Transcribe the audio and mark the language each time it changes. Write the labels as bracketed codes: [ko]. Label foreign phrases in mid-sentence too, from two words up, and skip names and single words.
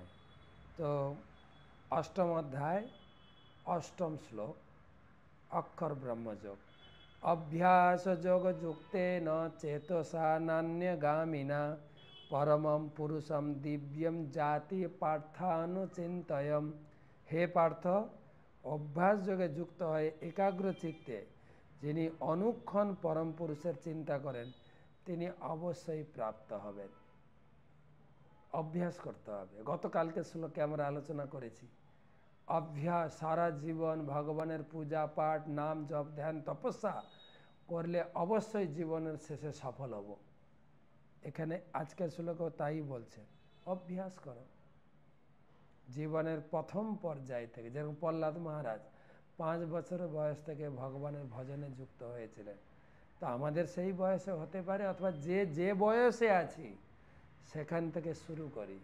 [sa] तो अष्टम अध्याय अष्टम श्लोक अक्षर ब्रह्मयोग अभ्यास योग युक्तेन चेतसा नान्यगामिना परमं पुरुषम दिव्यम जाति पार्थानुचिंतयम। [bn] হে পার্থ, অভ্যাস যোগে যুক্ত হয়ে একাগ্র চিত্তে যিনি অনুক্ষণ পরম পুরুষের চিন্তা করেন তিনি অবশ্যই প্রাপ্ত হবেন। অভ্যাস করতে হবে। গতকালকে শ্লোকে আমরা আলোচনা করেছি অভ্যাস সারা জীবন ভগবানের পূজা পাঠ নাম জপ ধ্যান তপস্যা করলে অবশ্য জীবনের শেষে সফল হব। এখানে আজকের শ্লোকেও তাই বলছে অভ্যাস করো। জীবনের প্রথম পর্যায় থেকে যেরকম প্রহ্লাদ মহারাজ 5 বছর বয়স থেকে ভগবানের ভজনে যুক্ত হয়েছিলেন, তো আমাদের সেই বয়সে হতে পারে অথবা যে বয়সে আছি সেখান থেকে শুরু করি।